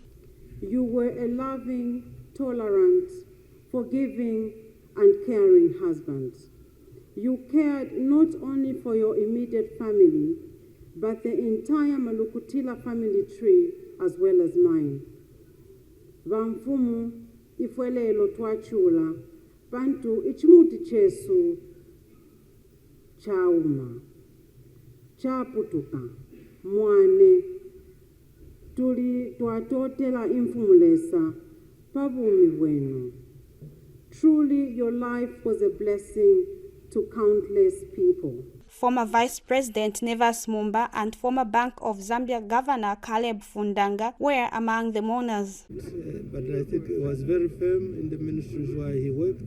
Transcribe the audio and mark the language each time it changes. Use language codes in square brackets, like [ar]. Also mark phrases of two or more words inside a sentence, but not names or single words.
[en] You were a loving, tolerant, forgiving, and caring husband. You cared not only for your immediate family, but the entire Malukutila family tree as well as mine. [bem] Vamfumu ifwelelo twachula, bantu ichimuti chesu chauma, chaputuka, mwane, tuli twatotela infumulesa, pabumi wenu. [en] Truly, your life was a blessing to countless people. Former Vice President Nevas Mumba and former Bank of Zambia Governor Caleb Fundanga were among the mourners. But I think he was very firm in the ministries where he worked.